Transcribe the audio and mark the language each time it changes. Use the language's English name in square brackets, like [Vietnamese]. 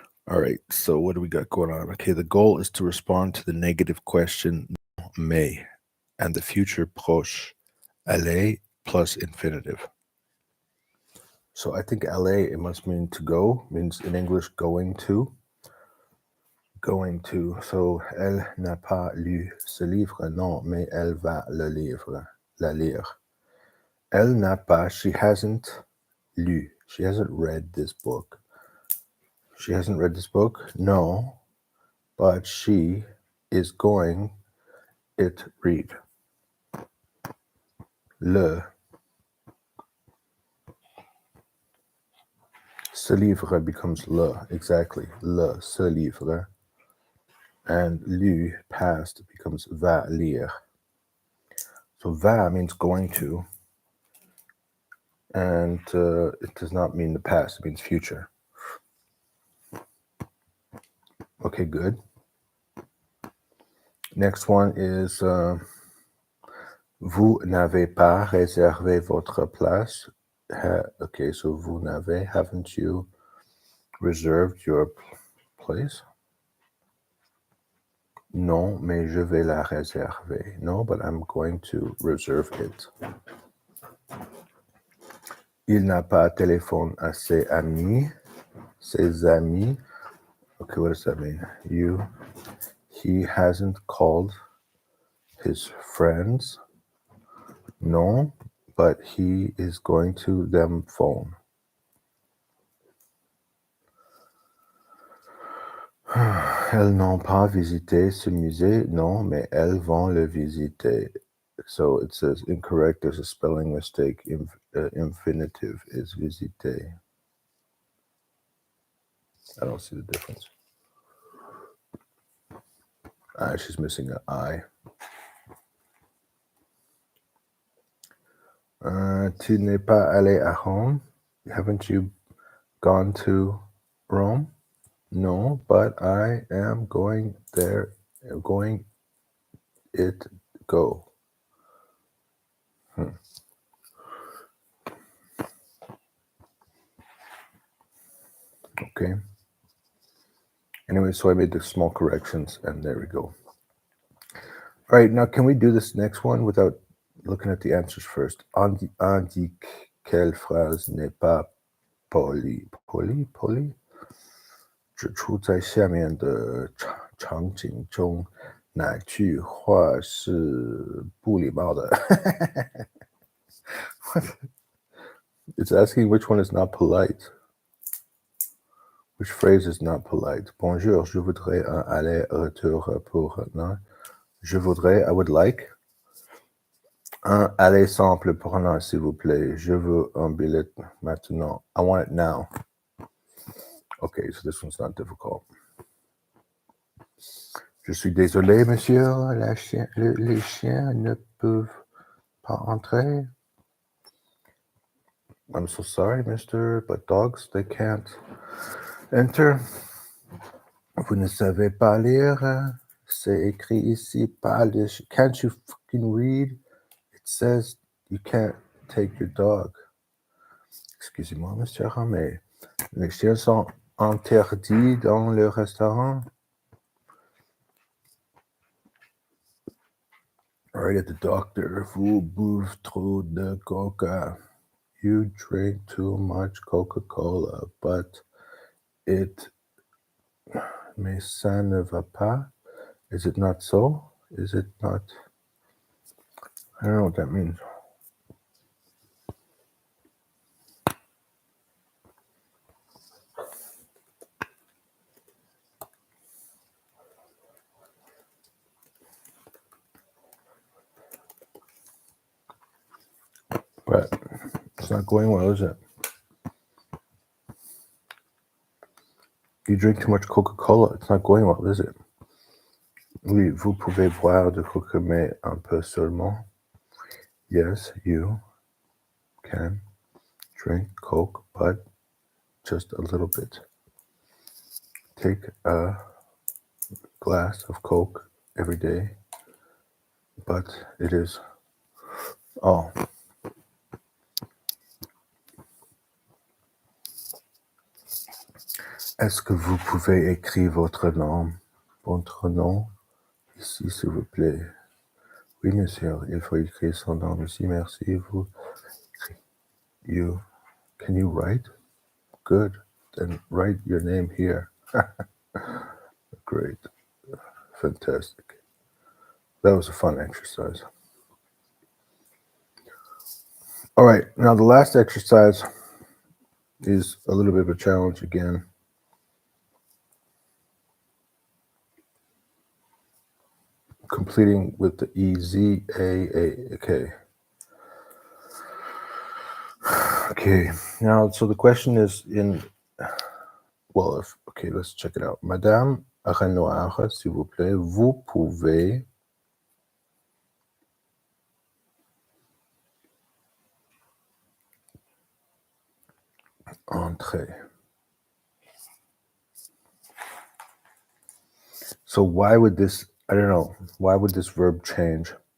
[English] All right, so what do we got going on? Okay, the goal is to respond to the negative question mais and the future proche aller plus infinitive. So I think aller, it must mean to go, means in English going to. Going to. [French] So elle n'a pas lu ce livre, non, mais elle va le lire. Elle n'a pas, [English] she hasn't lu, she hasn't read this book. She hasn't read this book? No, but she is going it read. [French] Le. Ce livre [English] becomes [French] le, exactly. Le, ce livre. [English] And lu, past, becomes va lire. So va means going to, and it does not mean the past, it means future. Okay, good. Next one is [French] vous n'avez pas réservé votre place. [English] Okay, so [French] vous n'avez, [English] haven't you reserved your place? [French] Non, mais je vais la réserver. [English] No, but I'm going to reserve it. [French] Il n'a pas téléphone à ses amis. Ses amis. [English] Okay, what does that mean? He hasn't called his friends. No, but he is going to them phone. [French] Elles n'ont pas visité ce musée. Non, mais elles vont le visiter. [English] So it says incorrect. There's a spelling mistake. Infinitive is visiter. I don't see the difference. She's missing an I. [French] Tu n'es pas allé à Rome? [English] Haven't you gone to Rome? No, but I am going there. Going it go. Okay. Anyway, so I made the small corrections, and there we go. All right, now can we do this next one without looking at the answers first? [French] Indique quelle phrase n'est pas polie. Polie? [Chinese] 指出在下面的场景中哪句话是不礼貌的。 [English] It's asking which one is not polite. Which phrase is not polite? [French] Bonjour, je voudrais un aller-retour pour... Non? Je voudrais, [English] I would like. [French] Un aller simple pour un, s'il vous plaît. Je veux un billet maintenant. [English] I want it now. Okay, so this one's not difficult. [French] Je suis désolé, monsieur. Les chiens ne peuvent pas entrer. [English] I'm so sorry, mister, but dogs, they can't enter. [French] Vous ne savez pas lire. C'est écrit ici, pas de... [English] Can't you fucking read? It says you can't take your dog. [French] Excusez-moi, monsieur, mais les chiens sont interdits dans le restaurant. [English] All right, at the doctor, [French] vous buvez trop de coca. [English] You drink too much Coca-Cola, but [French] mais ça ne va pas. [English] Is it not so? Is it not? I don't know what that means. But it's not going well, is it? You drink too much Coca-Cola. It's not going well, is it? [French] Oui, vous pouvez boire de Coca, mais un peu seulement. [English] Yes, you can drink Coke, but just a little bit. Take a glass of Coke every day, but it is all. [French] Est-ce que vous pouvez écrire votre nom ici, s'il vous plaît? Oui, monsieur, il faut écrire son nom ici, merci. [English] Can you write? Good. Then write your name here. Great. Fantastic. That was a fun exercise. All right, now the last exercise is a little bit of a challenge again. Completing with the E-Z-A-A. Okay, now, so the question is let's check it out. [French] Madame Renoir, s'il vous plaît, vous pouvez entrer. [English] So why would this verb change?